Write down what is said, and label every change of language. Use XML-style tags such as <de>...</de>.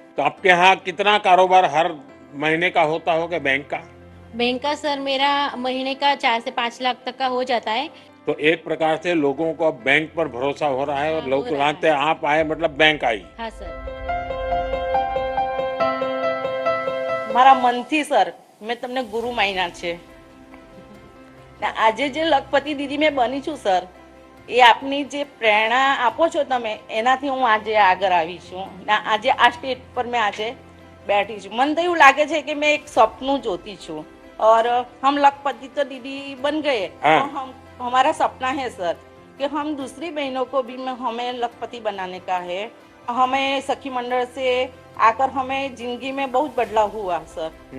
<hi>तो आपके यहाँ कितना कारोबार हर महीने का होता होगा बैंक का? बैंक का सर मेरा महीने का 4 से 5 लाख तक का हो जाता है। तो एक प्रकार से लोगों को अब बैंक पर भरोसा हो रहा है और लोग जानते हैं आप आए मतलब बैंक आई। हाँ सर।</hi> <gu>મારા મનથી સર મેં તમને ગુરુ માન્યા છે ને આજે જે લખપતિ દીદી મેં બની છું સર, એ આપની જે પ્રેરણા આપો છો તમે, એનાથી હું આજે આગળ આવી છું ને આજે આ સ્ટેજ પર મેં આજે</gu> <hi>बैठी</hi> <gu>છું। મને તો એવું લાગે છે કે મેં એક સપનું જોતી છું</gu> <hi>और हम लखपति तो दीदी बन गए, तो हम हमारा सपना है सर कि हम दूसरी बहनों को भी हमें लखपति बनाने का है। हमें सखी मंडल से आकर हमें जिंदगी में बहुत बदलाव हुआ सर।</hi>